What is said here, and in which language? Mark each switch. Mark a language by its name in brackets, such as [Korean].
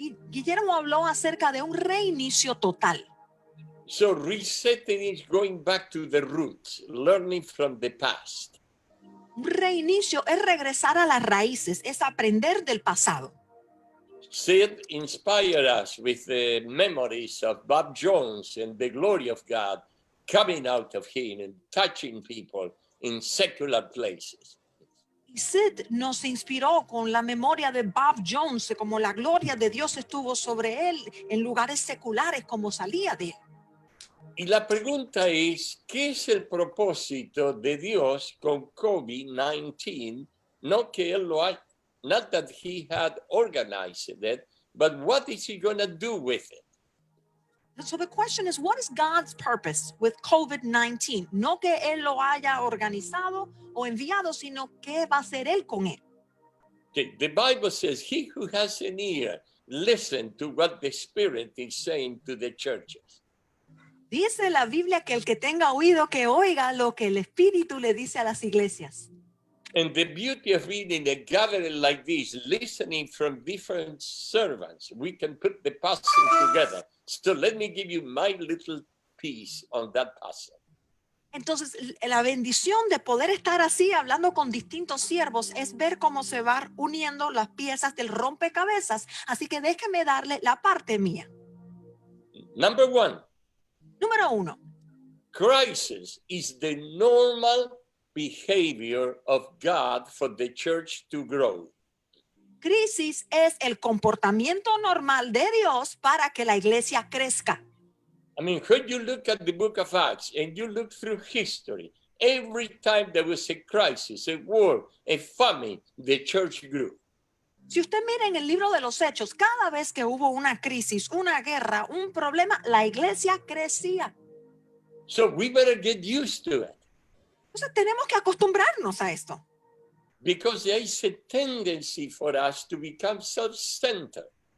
[Spanish] Guillermo habló acerca de un reinicio total. [English] So resetting is going back to the roots, learning from the past. [Spanish] Un reinicio es regresar a las raíces, es aprender del pasado. [English] Sid inspired us with the memories of Bob Jones and the glory of God coming out of him and touching people in secular places. [Spanish] Y Sid nos inspiró con la memoria de Bob Jones, como la gloria de Dios estuvo sobre él en lugares seculares, como salía de él. Y la pregunta es, ¿qué es el propósito de Dios con COVID-19? No que él lo ha, [English] not that he had organized it, but what is he going to do with it? So the question is, what is God's purpose with COVID-19? [Spanish] No que él lo haya organizado o enviado, sino qué va a hacer él con él. [English] Okay, the Bible says, he who has an ear, listen to what the Spirit is saying to the churches. [Spanish] Dice la Biblia que el que tenga oído, que oiga lo que el Espíritu le dice a las iglesias. [English] And the beauty of being in a gathering like this, listening from different servants, we can put the puzzle together. So let me give you my little piece on that puzzle. [Spanish] Entonces, la bendición de poder estar así hablando con distintos siervos es ver cómo se van uniendo las piezas del rompecabezas. Así que déjeme darle la parte mía. [English] Number one. [Spanish] Número 1. [English] Crisis is the normal behavior of God for the church to grow. [Spanish] Crisis es el comportamiento normal de Dios para que la iglesia crezca. [English] I mean, when you look at the book of Acts and you look through history, every time there was a crisis, a war, a famine, the church grew. [Spanish] Si usted mira en el libro de los Hechos, cada vez que hubo una crisis, una guerra, un problema, la iglesia crecía. [English] So we better get used to it. [Spanish] Entonces tenemos que acostumbrarnos a esto. [English] Because there is a tendency for us to become self-centered.